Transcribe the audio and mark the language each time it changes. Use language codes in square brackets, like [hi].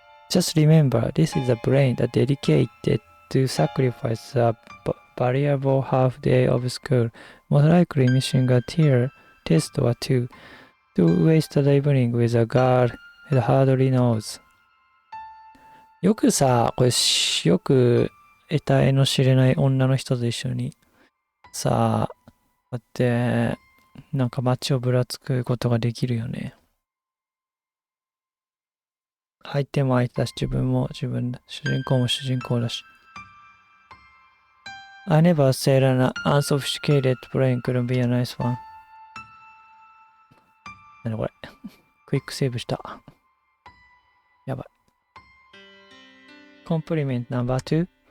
[en] Just remember, this is a brain that dedicated to sacrifice a valuable half day of school, most likely missing a test or two, to waste the evening with a girl it hardly knows. [ja] よくさ、これよく得体の知れない女の人と一緒にさあ、こうやってなんか街をぶらつくことができるよね。相手も相手だし、自分も自分だ。主人公も主人公だし。 [en] I never said an unsophisticated brain couldn't be a nice one. [ja] なにこれ。クイックセーブした。やばい。 [en] Compliment number 2.